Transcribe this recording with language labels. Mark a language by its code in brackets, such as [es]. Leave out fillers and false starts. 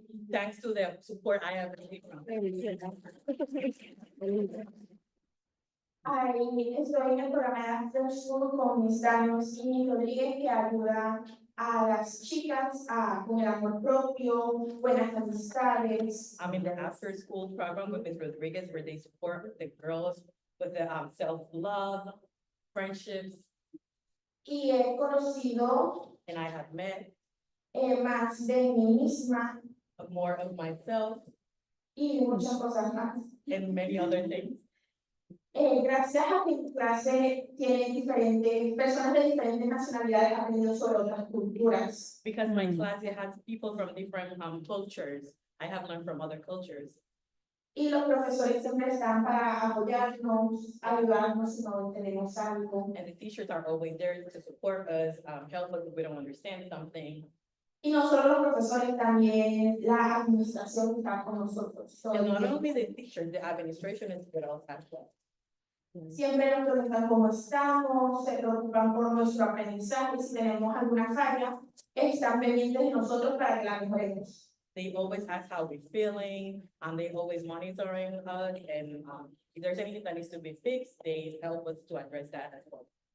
[en] Thanks to the support I have received from. [es] Ahí estoy en el programa de After School con mis Danos y mi Rodríguez que ayuda a las chicas con el amor propio, buenas amistades. [en] I'm in the after school program with Ms. Rodriguez where they support the girls with the self-love, friendships. [es] Y he conocido [en] And I have met [es] más de mí misma [en] more of myself [es] y muchas cosas más. [en] and many other things. [es] Gracias a que mi clase tiene diferentes personas de diferentes nacionalidades aprendiendo sobre otras culturas. [en] Because my class it has people from different cultures. I have learned from other cultures. [es] Y los profesores siempre están para apoyarnos, ayudarnos si no entendemos algo. [en] And the teachers are always there to support us, help us if we don't understand something. [es] Y no solo los profesores, también la administración que está con nosotros. [en] And not only the teachers, the administration is with us as well. [es] Siempre nos preguntan cómo estamos, se preocupan por nuestro aprendizaje, si tenemos alguna falla, están pendientes de nosotros para que la mejoremos. [en] They always ask how we're feeling, and they always monitoring us, and if there's anything that needs to be fixed, they help us to address that as well.